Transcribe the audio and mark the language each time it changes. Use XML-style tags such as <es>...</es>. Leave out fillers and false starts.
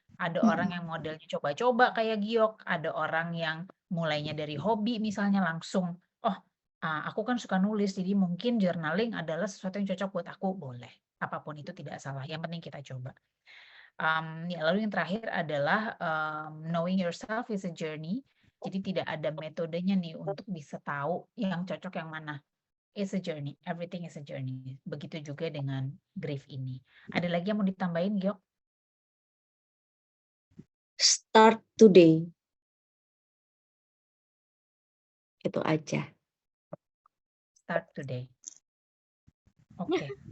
<id>Ada orang yang modelnya coba-coba kayak Giok, ada orang yang mulainya dari hobi misalnya langsung, aku kan suka nulis, jadi mungkin journaling adalah sesuatu yang cocok buat aku, boleh. Apapun itu tidak salah, yang penting kita coba. Lalu yang terakhir adalah</id> <en>knowing yourself is a journey.</en> <id>Jadi tidak ada metodenya nih untuk bisa tahu yang cocok yang mana.</id> <en>It's a journey, everything is a journey.</en> <id>Begitu juga dengan grief ini. Ada lagi yang mau ditambahin, Giok?</id> <en>Start today.</en> <id>Itu aja.</id> <en>Start today. Oke.</en>